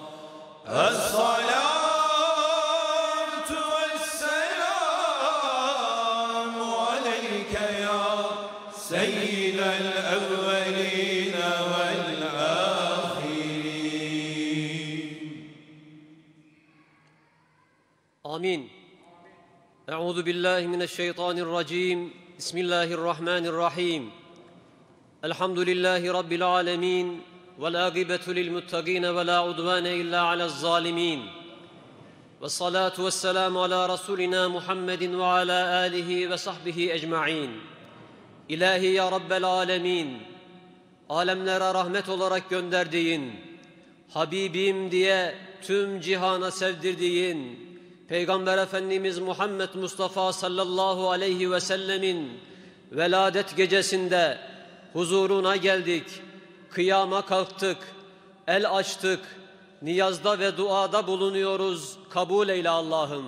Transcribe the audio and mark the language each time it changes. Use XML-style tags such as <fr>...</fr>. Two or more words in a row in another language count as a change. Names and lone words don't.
<ar>الصلاة والسلام عليك يا سيد الأولين والآخرين. آمين أعوذ بالله من الشيطان الرجيم. بسم الله الرحمن الرحيم الحمد لله رب العالمين. والعاقبة للمتقين ولا عدوان إلا على الظالمين. والصلاة والسلام على رسولنا محمد وعلى آله وصحبه أجمعين.</ar> <tr>İlahi</tr> <ar>يا رب العالمين,</ar> <tr>alemlere rahmet olarak gönderdiğin, Habibim diye tüm cihana sevdirdiğin Peygamber Efendimiz Muhammed Mustafa</tr> <ar>صلى الله عليه وسلم</ar> <tr>veladet gecesinde huzuruna geldik, kıyama kalktık, el açtık, niyazda ve duada bulunuyoruz, kabul eyle Allah'ım.</tr>